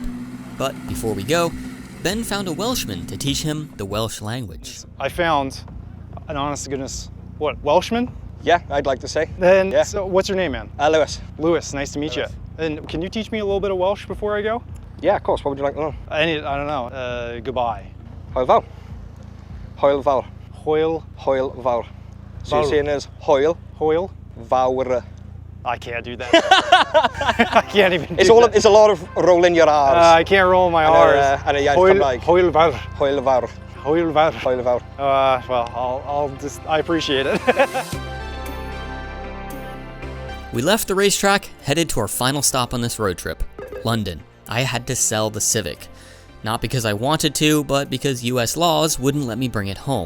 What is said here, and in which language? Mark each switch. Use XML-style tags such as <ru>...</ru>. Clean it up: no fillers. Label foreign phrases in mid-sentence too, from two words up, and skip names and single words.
<en>But before we go, Ben found a Welshman to teach him the Welsh language. I found an honest to goodness, what, Welshman? Yeah, I'd like to say. Then, yeah. So what's your name, man? Lewis. Lewis, nice to meet you. And can you teach me a little bit of Welsh before I go? Yeah, of course. What would you like to know? I don't know. Goodbye.</en> <cy>Hwyl fawr. Hwyl fawr. Hwyl. Hwyl fawr.</cy> <en>So you're saying there's hwyl.</en> <cy>Hwyl. Fawr.</cy> <en>I can't do that. I can't even do that. It's a lot of rolling your R's. I can't roll my R's. And a Hwyl</en> <cy>fawr. Hwyl fawr. Hwyl fawr. Hwyl fawr.</cy> <en>Well, I appreciate it. We left the racetrack, headed to our final stop on this road trip, London. I had to sell the Civic. Not because I wanted to, but because US laws wouldn't let me bring it home.</en>